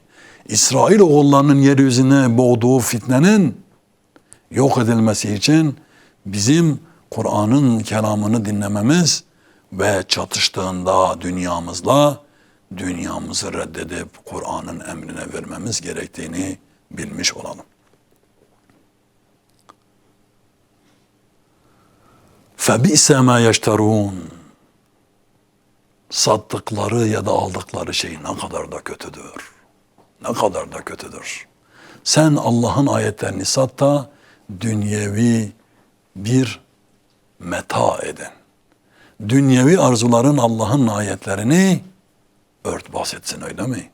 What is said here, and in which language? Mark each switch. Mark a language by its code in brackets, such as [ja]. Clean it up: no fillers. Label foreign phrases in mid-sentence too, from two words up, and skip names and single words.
[tr] İsrail oğullarının yeryüzüne boğduğu fitnenin yok edilmesi için bizim Kur'an'ın kelamını dinlememiz ve çatıştığında dünyamızı reddedip Kur'an'ın emrine vermemiz gerektiğini bilmiş olalım. [ar] فَبِئْسَ مَا يَشْتَرُونَ. [tr] Sattıkları ya da aldıkları şey ne kadar da kötüdür. Ne kadar da kötüdür. Sen Allah'ın ayetlerini sat da dünyevi bir meta edin. Dünyevi arzuların Allah'ın ayetlerini örtbas etsin, öyle mi?